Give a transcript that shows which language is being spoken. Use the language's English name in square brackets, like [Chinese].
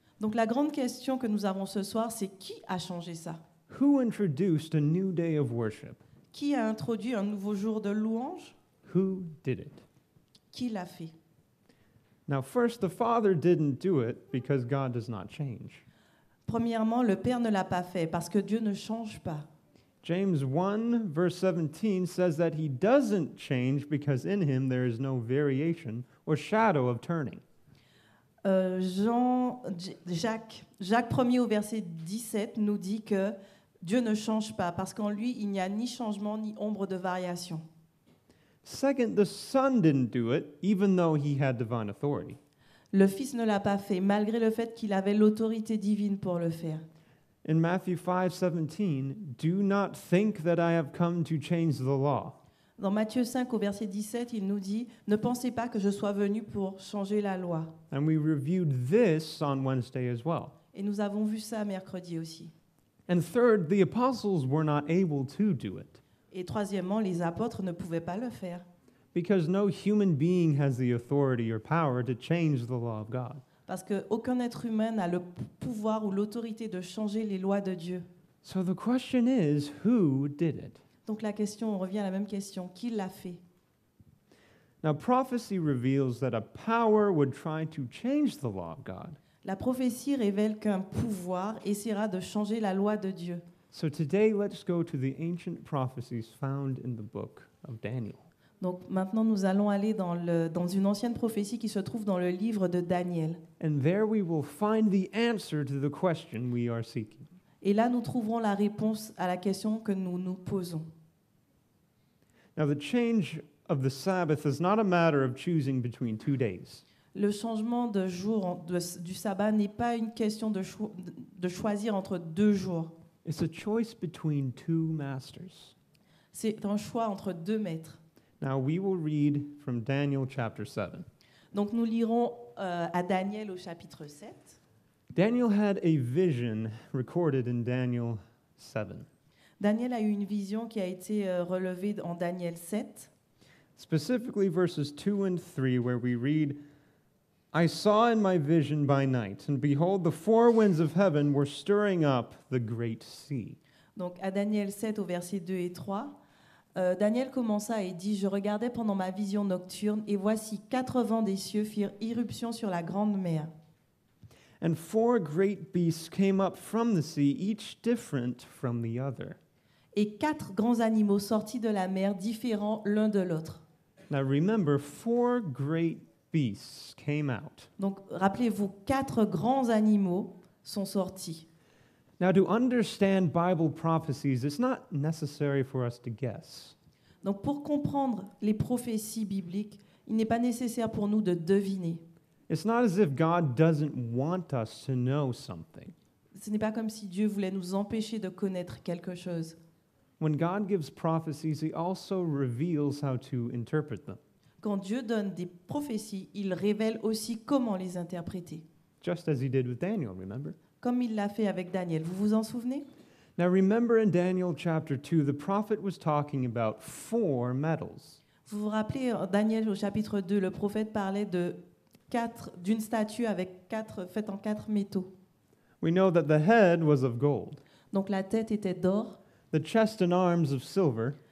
[French] Donc la grande question que nous avons ce soir, c'est qui a changé ça? [English] Who introduced a new day of worship? [French] Qui a introduit un nouveau jour de louange? [English] Who did it? [French] Qui l'a fait? [English] Now, first, the Father didn't do it because God does not change. [French] Premièrement, le Père ne l'a pas fait parce que Dieu ne change pas. [English] James 1, verse 17 says that he doesn't change because in him there is no variation or shadow of turning. [French] Jacques 1er au verset 17 nous dit que Dieu ne change pas parce qu'en lui, il n'y a ni changement ni ombre de variation. [English] Second, the Son didn't do it, even though he had divine authority. [French] Le Fils ne l'a pas fait, malgré le fait qu'il avait l'autorité divine pour le faire. [English] In Matthew 5:17, do not think that I have come to change the law. [French] Dans Matthieu 5 au verset 17, il nous dit « Ne pensez pas que je sois venu pour changer la loi. [English] And we reviewed this on Wednesday as well. » [French] Et nous avons vu ça mercredi aussi. [English] And third, the apostles were not able to do it [French] Et troisièmement, les apôtres ne pouvaient pas le faire. [English] because no human being has the authority or power to change the law of God. [French] Parce qu'aucun être humain n'a le pouvoir ou l'autorité de changer les lois de Dieu. [English] So the question is, who did it? [French] Donc la question, on revient à la même question. Qui l'a fait? [English] Now, prophecy reveals that a power would try to change the law of God. [French] La prophétie révèle qu'un pouvoir essaiera de changer la loi de Dieu. [English] So today, let's go to the ancient prophecies found in the book of Daniel. [French] Donc maintenant, nous allons aller dans une ancienne prophétie qui se trouve dans le livre de Daniel. [English] And there we will find the answer to the question we are seeking. [French] Et là, nous trouverons la réponse à la question que nous nous posons. [English] Now, the change of the Sabbath is not a matter of choosing between 2 days. [French] Le changement de jour du sabbat n'est pas une question de choisir entre 2 jours. [English] It's a choice between 2 masters. [French] C'est un choix entre 2 maîtres. [English] Now, we will read from Daniel chapter 7. [French] Donc nous lirons à Daniel au chapitre 7. [English] Daniel had a vision recorded in Daniel 7. [French] Daniel a eu une vision qui a été relevée en Daniel 7. [English] Specifically verses 2 and 3, where we read, I saw in my vision by night, and behold, the 4 winds of heaven were stirring up the great sea. [French] Donc à Daniel 7 au verset 2 et 3, Daniel commença et dit, je regardais pendant ma vision nocturne, et voici 4 vents des cieux firent irruption sur la grande mer. [English] And 4 great beasts came up from the sea, each different from the other. [French] Et 4 grands animaux sortis de la mer, différents l'un de l'autre. [English] Now remember, 4 great beasts came out. [French] Donc rappelez-vous, 4 grands animaux sont sortis. [English] Now, to understand Bible prophecies, it's not necessary for us to guess. [French] Donc pour comprendre les prophéties bibliques, il n'est pas nécessaire pour nous de deviner. [English] It's not as if God doesn't want us to know something. [French] Ce n'est pas comme si Dieu voulait nous empêcher de connaître quelque chose. [English] When God gives prophecies, He also reveals how to interpret them, [French] Quand Dieu donne des prophéties, il révèle aussi comment les interpréter. [English] just as He did with Daniel, remember? [French] Comme il l'a fait avec Daniel. Vous vous en souvenez? [English] Now, remember in Daniel chapter 2, the prophet was talking about 4 metals. [French] Vous vous rappelez, Daniel au chapitre 2, le prophète parlait d'une statue faite en 4 métaux. [English] We know that the head was of gold, [French] Donc la tête était d'or, [English] the chest and arms of silver,